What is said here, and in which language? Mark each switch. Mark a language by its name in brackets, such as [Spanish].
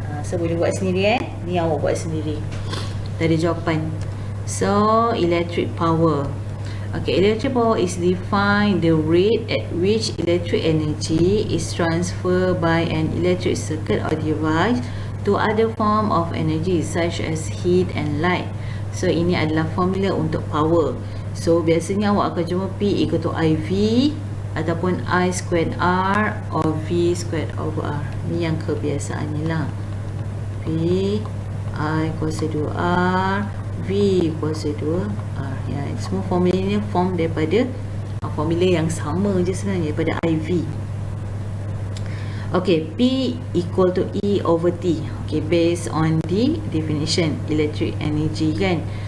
[Malay] So boleh buat sendiri ni awak buat sendiri. Tadi jawapan. [English] So electric power. Okay, electric power is defined the rate at which electric energy is transferred by an electric circuit or device to other form of energy such as heat and light. [Malay] So ini adalah formula untuk power. So biasanya awak akan jumpa [English] P equal to IV ataupun I squared R or V squared over R. [Malay] Ni yang kebiasaannya lah. P I kuasa 2R, V kuasa 2R. Ya, semua formula ni [English] form [Malay] daripada formula yang sama je sebenarnya, daripada IV. [English] Okay, P equal to E over T. Okay, based on the definition electric energy kan.